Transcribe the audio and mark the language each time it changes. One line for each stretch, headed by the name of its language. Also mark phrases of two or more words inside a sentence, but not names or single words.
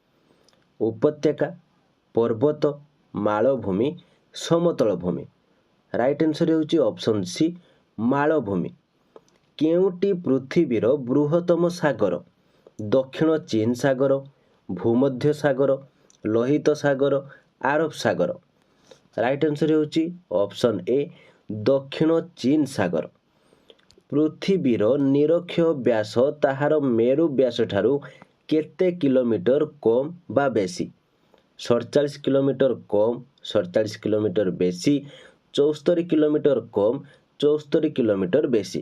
Odia: ଉପତ୍ୟକା, ପର୍ବତ, ମାଳଭୂମି, ସମତଳ ଭୂମି।
English: right answer होची option C मालभूमि।
Odia: କେଉଁଟି ପୃଥିବୀର ବୃହତ୍ତମ ସାଗର? ଦକ୍ଷିଣ ଚୀନ ସାଗର, ଭୂମଧ୍ୟ ସାଗର, ଲୋହିତ ସାଗର, ଆରବ ସାଗର।
English: right answer
Odia: ହେଉଛି
English: option A
Odia: ଦକ୍ଷିଣ ଚୀନ ସାଗର। ପୃଥିବୀର ନିରକ୍ଷ ବ୍ୟାସ ତାହାର ମେରୁ ବ୍ୟାସ ଠାରୁ କେତେ କିଲୋମିଟର କମ୍ ବା ବେଶୀ? 47 କିଲୋମିଟର କମ୍, 47 କିଲୋମିଟର ବେଶୀ, 74 କିଲୋମିଟର କମ୍, 74 କିଲୋମିଟର ବେଶୀ।